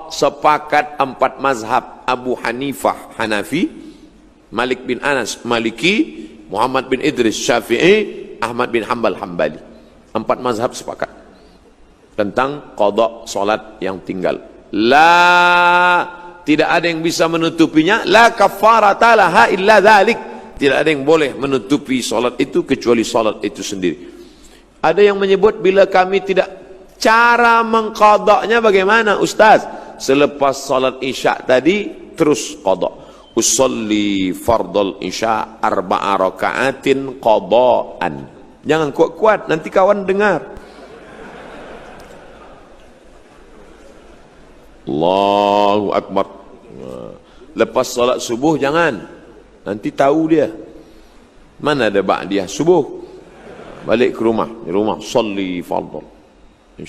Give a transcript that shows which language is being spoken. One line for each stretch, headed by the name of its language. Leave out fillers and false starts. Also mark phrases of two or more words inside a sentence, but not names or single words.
Malay: Sepakat 4 mazhab, Abu Hanifah Hanafi, Malik bin Anas Maliki, Muhammad bin Idris Syafi'i, Ahmad bin Hanbal Hambali. 4 mazhab sepakat tentang qadha solat yang tinggal. Tidak ada yang bisa menutupinya.
Arabic: لا كفارة لها إلا ذلك.
Malay: Tidak ada yang boleh menutupi solat itu kecuali solat itu sendiri. Ada yang menyebut bila kami tidak, cara mengqadanya bagaimana Ustaz? Selepas solat isya tadi terus qadha.
Arabic: أصلي فرض العشاء 4 ركعات قضاء.
Malay: Jangan kuat-kuat, nanti kawan dengar.
Arabic: الله أكبر.
Malay: Lepas solat subuh jangan, nanti tahu dia mana ada ba'diyah subuh. Balik ke rumah, di rumah
Arabic: صلي فرض العشاء.